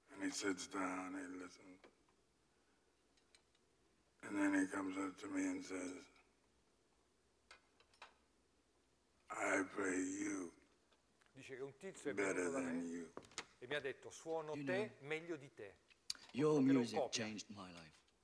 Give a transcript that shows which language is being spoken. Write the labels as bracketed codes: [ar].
[en] Sits down, he listens, and then he comes up to me and says, I play you. [it] Dice che un tizio è [en] better than you. [it] E mi ha detto: suono te meglio di te. [en] Your music changed my life.